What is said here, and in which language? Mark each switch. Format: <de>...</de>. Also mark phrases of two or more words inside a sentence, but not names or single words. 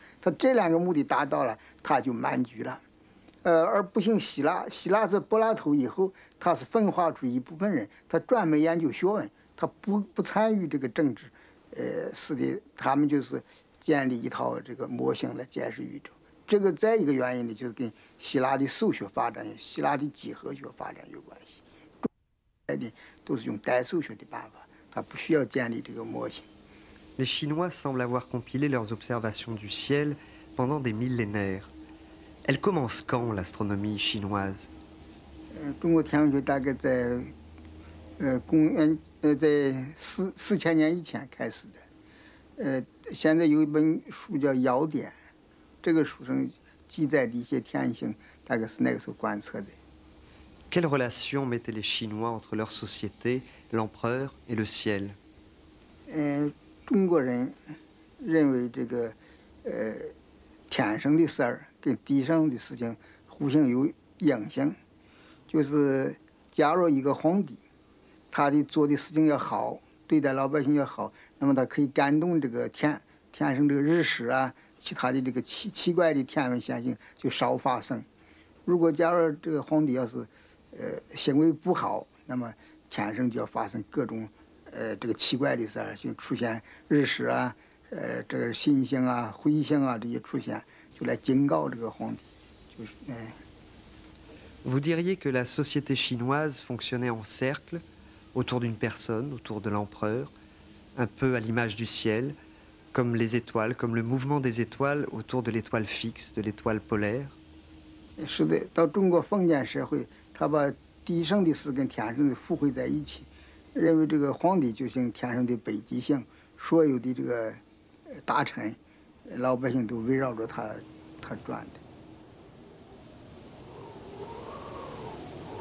<zh>他这2个目的达到了，他就满足了。而不像希腊，希腊是柏拉图以后，他是分化出一部分人，他专门研究学问，他不参与这个政治，是的，他们就是。建立一套这个模型来解释宇宙，这个再一个原因呢，就是跟希腊的数学发展、希腊的几何学发展有关系。的都是用代数学的办法，它不需要建立这个模型。</zh> <fr>Les Chinois semblent avoir compilé leurs observations du ciel pendant des millénaires. Elle commence quand l'astronomie chinoise?</fr> <zh>中国天文学大概在公元在4000年以前开始的。现在有一本书叫《尧典》，这个书上记载的一些天星，大概是那个时候观测的。</zh> <fr>Quelle relation mettaient les Chinois entre leur société, l'empereur et le ciel?</fr> <zh>中国人认为这个天上的事儿跟地上的事情互相有影响，就是假如一个皇帝，他的做的事情要好。对待老百姓要好，那么他可以感动这个天上这个日食啊，其他的这个奇怪的天文现象就少发生。如果假如这个皇帝要是行为不好，那么天上就要发生各种这个奇怪的事儿，就出现日食啊，这个星星啊、彗星啊这些出现，就来警告这个皇帝，就是</zh> <fr>Vous diriez que la société chinoise fonctionnait en cercle? Autour d'une personne, autour de l'empereur, un peu à l'image du ciel, comme les étoiles, comme le mouvement des étoiles autour de l'étoile fixe, de l'étoile polaire.</fr> <zh>是的，到中国封建社会，他把地上的事跟天上的附会在一起，认为这个皇帝就像天上的北极星，所有的这个大臣、老百姓都围绕着他转的。</zh>